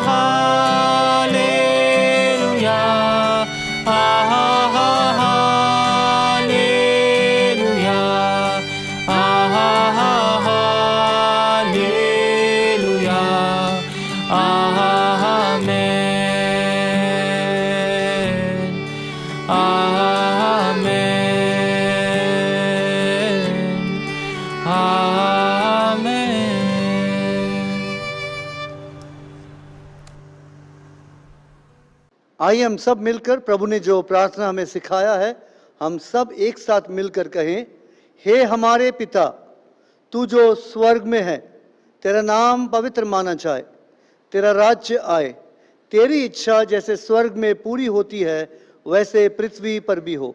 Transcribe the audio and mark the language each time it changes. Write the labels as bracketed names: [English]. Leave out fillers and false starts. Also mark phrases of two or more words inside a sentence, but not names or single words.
[Hindi] हालेलुया, आहा हा हालेलुया, आहा हा हालेलुया, आहा आमेन, आमेन, आमेन। आइए हम सब मिलकर प्रभु ने जो प्रार्थना हमें सिखाया है, हम सब एक साथ मिलकर कहें, हे हमारे पिता, तू जो स्वर्ग में है, तेरा नाम पवित्र माना जाए, तेरा राज्य आए, तेरी इच्छा जैसे स्वर्ग में पूरी होती है वैसे पृथ्वी पर भी हो।